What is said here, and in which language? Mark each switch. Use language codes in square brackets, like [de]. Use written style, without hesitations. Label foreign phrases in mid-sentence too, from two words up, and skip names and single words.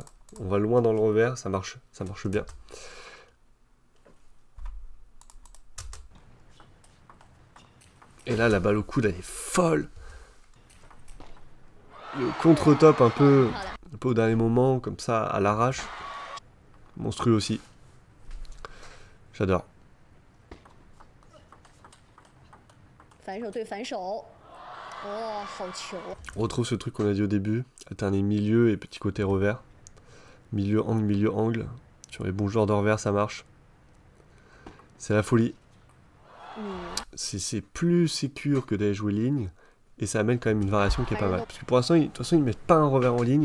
[fr] On va loin dans le revers, ça marche bien. Et là, la balle au coude, elle est folle. Le contre-top un peu au dernier moment, comme ça, à l'arrache. Monstrueux aussi. J'adore. [zh] 反手对反手，哦，好球！ [fr] On retrouve ce truc qu'on a dit au début, alterner milieu et petit côté revers. Milieu, angle. Sur les bons joueurs de revers, ça marche. C'est la folie. C'est plus sécure que d'aller jouer ligne. Et ça amène quand même une variation qui est pas mal. Parce que pour l'instant, de toute façon, ils ne mettent pas un revers en ligne.